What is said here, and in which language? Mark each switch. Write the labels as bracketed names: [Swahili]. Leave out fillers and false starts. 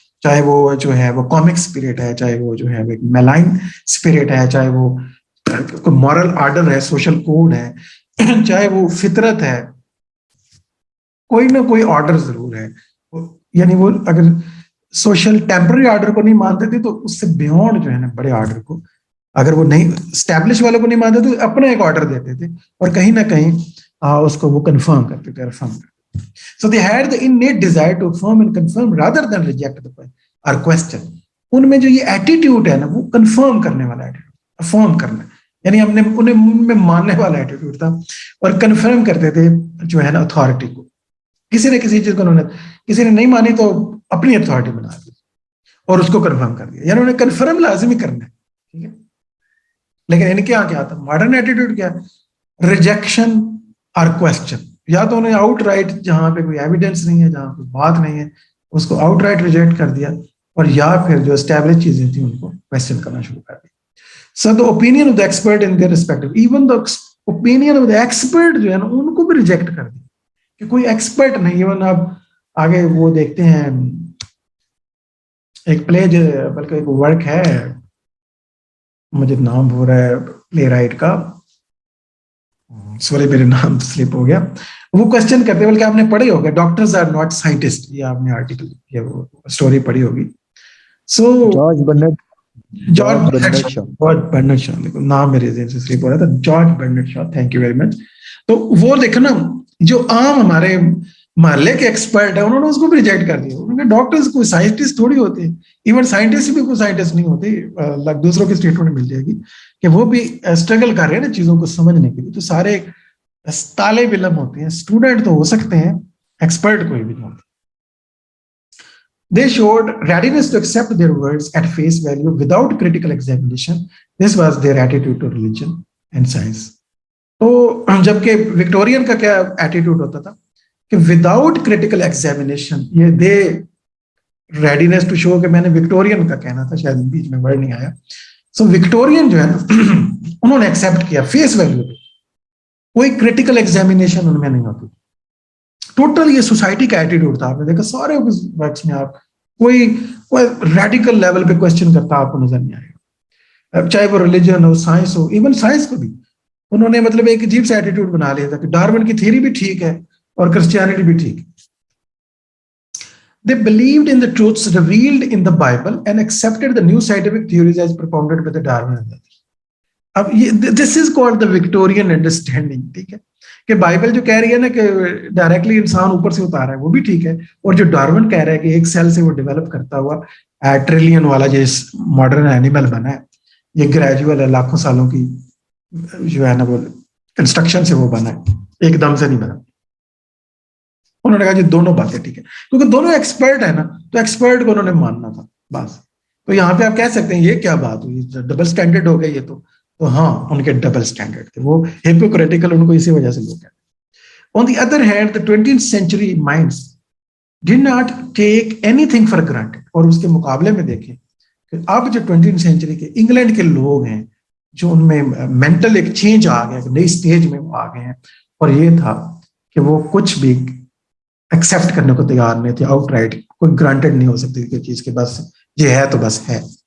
[Urdu] چاہے وہ جو ہے وہ کامک اسپرٹ ہے، چاہے وہ جو ہے وہ میلائن اسپرٹ ہے، چاہے وہ کوئی مورل آرڈر ہے، سوشل کوڈ ہے، چاہے وہ فطرت ہے، کوئی نہ کوئی آرڈر ضرور ہے. یعنی وہ اگر سوشل ٹیمپرری آرڈر کو نہیں مانتے تھے تو اس سے بیونڈ جو ہے نا بڑے آرڈر کو، اگر وہ نہیں اسٹیبلش والوں کو نہیں مانتے تو اپنا ایک آرڈر دیتے تھے اور کہیں نہ کہیں اس کو وہ کنفرم کرتے تھے، افرم کرتے تھے. [English] So they had the innate desire to affirm and confirm rather than reject the point or question. [Urdu] ان میں جو یہ ایٹیٹیوڈ ہے نا وہ کنفرم کرنے والا ایٹیٹیوڈ، افرم کرنا، یعنی ہم نے انہیں میں ماننے والا ایٹیٹیوڈ تھا اور کنفرم کرتے تھے جو ہے نا اتھارٹی کو. کسی نہ کسی چیز کو انہوں نے، کسی نے نہیں مانی تو اپنی اتھارٹی بنا دی اور اس کو کنفرم کر دیا. یعنی انہوں نے کنفرم لازمی کرنا ہے. ٹھیک ہے، لیکن ان کیا تھا ماڈرن ایٹیٹیوڈ کیا؟ ریجیکشن اور کوشچن. یا تو انہیں آؤٹ رائٹ جہاں پہ کوئی ایویڈینس نہیں ہے، جہاں کوئی بات نہیں ہے، اس کو آؤٹ رائٹ ریجیکٹ کر دیا، اور یا پھر جو اسٹیبلش چیزیں تھیں ان کو کوشچن کرنا شروع کر دیا. [English] So the opinion of the expert in their respective, even the opinion of the expert [Urdu] جو ہے نا ان کو بھی ریجیکٹ کر دیا کہ کوئی ایکسپرٹ نہیں. ایون آپ آگے وہ دیکھتے ہیں ایک پلے جو بلکہ ایک ورک ہے، مجھے نام بھول رہا ہے پلے رائٹ کا، سوری میرے نام سلپ ہو گیا. وہ کوشچن کرتے بلکہ آپ نے پڑھی ہوگا، [English] doctors are not scientists, [Urdu] یہ آپ نے آرٹیکل یا وہ اسٹوری پڑھی ہوگی. سو جارج برنٹ. جارج برنارڈ شاہ, دیکھو نام میرے ذہن سے سلپ ہو رہا تھا, George Bernard Shah, [English] Thank you very much. [Urdu] تو وہ دیکھو نا, جو عام ہمارے محلے کے ایکسپرٹ ہیں انہوں نے اس کو بھی ریجیکٹ کر دیا. انہوں نے ڈاکٹرز کوئی سائنٹسٹ تھوڑی ہوتے ہیں, ایون سائنٹسٹ بھی کوئی سائنٹسٹ نہیں ہوتے, دوسروں کی اسٹیٹمنٹ مل جائے گی کہ وہ بھی اسٹرگل کر رہے ہیں نا چیزوں کو سمجھنے کے لیے. تو سارے طالب علم ہوتے ہیں, اسٹوڈنٹ تو ہو سکتے ہیں, ایکسپرٹ کوئی بھی نہیں ہوتا. [English] They showed readiness to accept their words at face value without critical examination. This was their attitude to religion and science. [Urdu] تو جبکہ وکٹورین کا کیا ایٹیٹیوڈ ہوتا تھا کہ وداؤٹ کریٹیکل ایگزامینیشن, یہ [English] they readiness to show, [Urdu] کہ میں نے وکٹورین کا کہنا تھا, شاید بیچ میں ورڈ نہیں آیا. سو وکٹورین جو ہے نا, انہوں نے ایکسیپٹ کیا فیس ویلیو پہ, کوئی کریٹیکل ایگزامینیشن ان میں نہیں ہوتی. ٹوٹل یہ سوسائٹی کا ایٹیٹیوڈ تھا. آپ نے دیکھا سارے ورکس میں آپ کوئی ریڈیکل لیول پہ کوشچن کرتا آپ کو نظر نہیں آئے گا, چاہے وہ ریلیجن ہو, سائنس ہو. ایون سائنس کو بھی انہوں نے مطلب ایک عجیب سا ایٹیٹیوڈ بنا لیا تھا کہ ڈارون کی تھیوری بھی ٹھیک ہے اور کرسچینٹی بھی ٹھیک ہے. [English] They believed in the truths revealed in the Bible and accepted the new scientific theories as propounded by the Darwin and others. [Urdu] اب یہ [English] this is called the Victorian understanding. [Urdu] ٹھیک ہے کہ بائبل جو کہہ رہی ہے نا کہ ڈائریکٹلی انسان اوپر سے اتارا ہے, وہ بھی ٹھیک ہے, اور جو ڈارون کہہ رہا ہے کہ ایک سیل سے وہ ڈیولپ کرتا ہوا ٹریلین والا جو ماڈرن اینیمل بنا ہے, یہ گریجول ہے, لاکھوں سالوں کی جو ہے نا وہ کنسٹرکشن سے وہ بنا ہے, ایک دم سے نہیں بنا. انہوں نے کہا جی دونوں باتیں ٹھیک ہے, کیونکہ دونوں ایکسپرٹ ہیں نا, تو ایکسپرٹ کو انہوں نے ماننا تھا بس. تو یہاں پہ آپ کہہ سکتے ہیں یہ کیا بات ہوئی, ڈبل سٹینڈرڈ ہو گئی یہ تو ہاں ان کے ڈبل سٹینڈرڈ تھے, وہ ہیپوکریٹیکل ان کو اسی وجہ سے لوگ کہتے ہیں. [English] On the other hand, the 20th century minds did not take anything for granted. [Urdu] اور اس کے مقابلے میں دیکھیں کہ اب جو 20th century کے انگلینڈ کے لوگ ہیں, جو ان میں مینٹل ایک چینج آ گیا, نئی سٹیج میں وہ آ گئے ہیں, اور یہ تھا کہ وہ کچھ بھی ایکسیپٹ کرنے کو تیار نہیں تھے آؤٹ رائٹ. کوئی گرانٹیڈ نہیں ہو سکتی کوئی چیز کے, بس یہ ہے تو بس ہے.